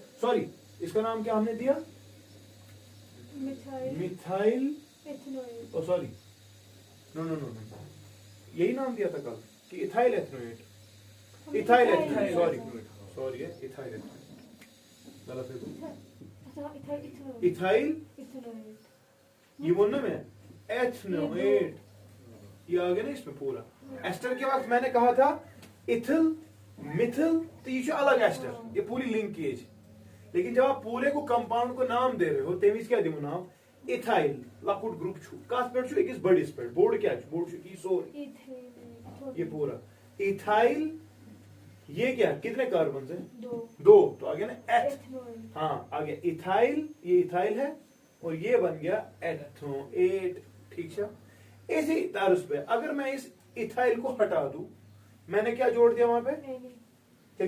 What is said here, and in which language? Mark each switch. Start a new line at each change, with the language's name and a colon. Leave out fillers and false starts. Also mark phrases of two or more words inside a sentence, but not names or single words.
Hindi: सॉरी, इसका नाम क्या हमने दिया, मिथाइल
English: oh sorry no,
Hindi: यही नाम दिया था कल कि इथाइल एथनोएट, इथाइल एथनोएट, गलत है, इथाइल ये बोलना में एथनोएट, ये आ गया ना इसमें पूरा। एस्टर के वक्त मैंने कहा था इथिल मिथिल, तो ये अलग एस्टर, ये पूरी लिंकेज। लेकिन जब आप पूरे को कंपाउंड को नाम दे रहे हो
Kashmiri: तेमिस क्या दिमो नाम इथाइल लकुट ग्रुप छु कस पे छु एकस बड़िस पे बोर्ड क्या छु बोर्ड छु की
Hindi: सो ये पूरा इथाइल। ये क्या कितने कार्बन है? दो। तो आ गया ना एथ, हाँ आ गया इथाइल, ये इथाइल है और ये बन गया एथनोएट। ठीक है, इसी तर्ज पे अगर मैं इस इथाइल को हटा दूं, मैंने क्या जोड़ दिया वहां पे?